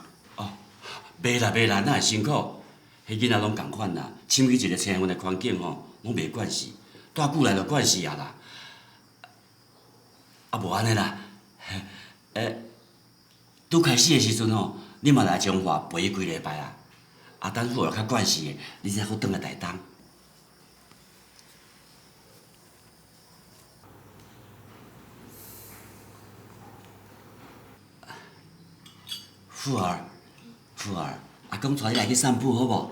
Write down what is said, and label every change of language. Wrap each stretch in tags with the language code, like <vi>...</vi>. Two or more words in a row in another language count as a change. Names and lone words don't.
<nan>袂啦，哪会辛苦？迄囡仔拢共款啦，深去一个青云的环境吼，拢袂惯势，住久来就惯势啊啦。无安尼啦，拄开始的时阵吼，你嘛来彰化陪伊几礼拜啊。等富儿较惯势的，你才好转来台东。富儿，阿公带你来去散步好无？</nan>